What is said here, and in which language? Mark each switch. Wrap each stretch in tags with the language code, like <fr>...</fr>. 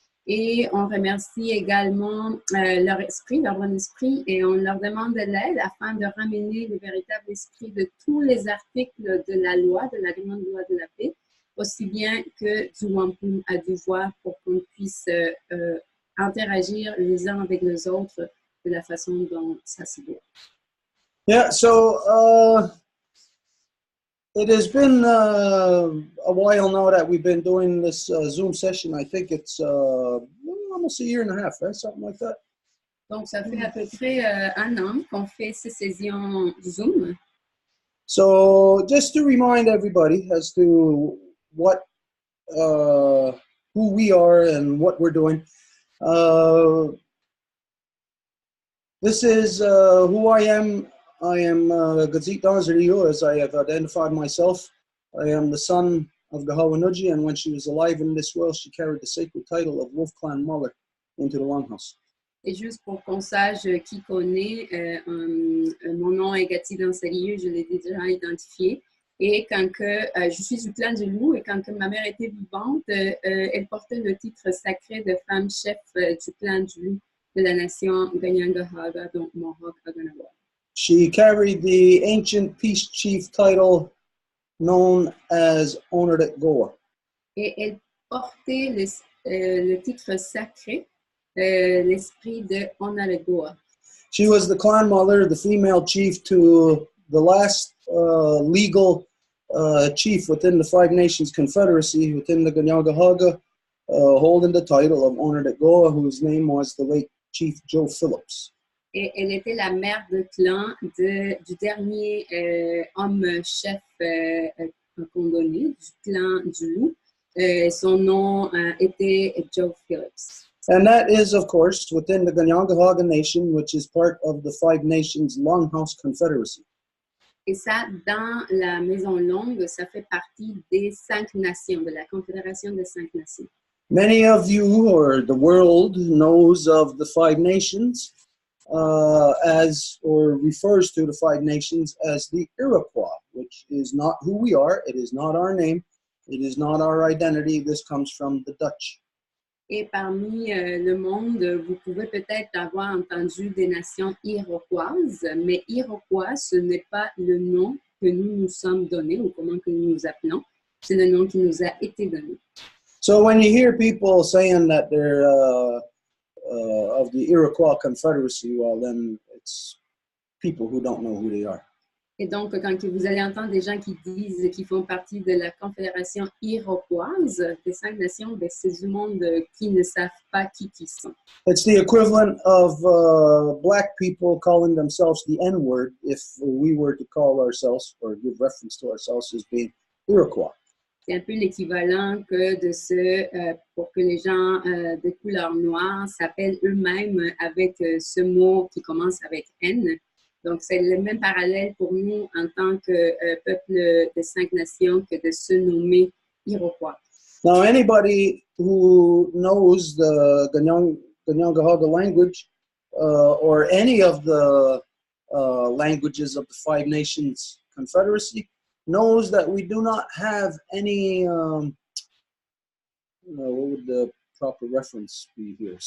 <fr>Et on remercie également leur esprit, leur bon esprit, et on leur demande de l'aide afin de ramener le véritable esprit de tous les articles de la loi, de la grande loi de la paix, aussi bien que du Wampum à Deux Voies pour qu'on puisse interagir les uns avec les autres de la façon dont ça se doit.</fr> <en>Yeah, so it has been a while now that we've been doing this Zoom session. I think it's almost a year and a half, right? Something like that.</en> <fr>Donc, ça fait à peu près un an qu'on fait ces sessions Zoom.</fr> <en>So just to remind everybody as to what, who we are and what we're doing. This is who I am. I am Gazit Danzario, as I have identified myself. I am the son of Gahawanuji, and when she was alive in this world, she carried the sacred title of Wolf Clan Muller into the Longhouse.</en> <fr>Et juste pour qu'on sache qui connaît, mon nom est Gati Danzario, je l'ai déjà identifié. Et quand que, je suis du clan du loup, et quand que ma mère était vivante, elle portait le titre sacré de femme chef du clan du loup de la nation Ganyangahaga, donc Mohawk Aganawa.</fr> <en>She carried the ancient peace chief title known as Honored Goa.</en> <fr>Et elle portait le titre sacré, l'esprit de Onalegoa.</fr> <en>She was the clan mother, the female chief to the last legal chief within the Five Nations Confederacy, within the Ganyangahaga, holding the title of Honored Goa, whose name was the late Chief Joe Phillips.</en> <fr>Et elle était la mère de clan du dernier homme-chef condamné du clan du loup. Son nom était Joe Phillips.</fr> <en>And that is, of course, within the Ganyangahaga Nation, which is part of the Five Nations Longhouse Confederacy.</en> <fr>Et ça, dans la Maison Longue, ça fait partie des 5 nations, de la Confédération des 5 nations.</fr> <en>Many of you, or the world, knows of the Five Nations as, or refers to the Five Nations as the Iroquois, which is not who we are. It is not our name. It is not our identity. This comes from the Dutch.</en> <fr>Et parmi le monde, vous pouvez peut-être avoir entendu des nations iroquoises, mais Iroquois, ce n'est pas le nom que nous nous sommes donnés ou comment que nous nous appelons. C'est le nom qui nous a été donné.</fr> <en>So when you hear people saying that they're of the Iroquois Confederacy, well, then it's people who don't know who they are.</en> <fr>Et donc, quand vous allez entendre des gens qui disent qu'ils font partie de la Confédération iroquoise des 5 nations, ben, c'est du monde qui ne savent pas qui sont.</fr> <en>It's the equivalent of black people calling themselves the N-word if we were to call ourselves or give reference to ourselves as being Iroquois.</en> <fr>C'est un peu l'équivalent que de pour que les gens de couleur noire s'appellent eux-mêmes avec ce mot qui commence avec N. Donc, c'est le même parallèle pour nous en tant que peuple de 5 nations que de se nommer Iroquois.</fr> <en>Now, anybody who knows the Ganyangahaga language or any of the languages of the Five Nations Confederacy knows that we do not have any, what would the proper reference be here?</en>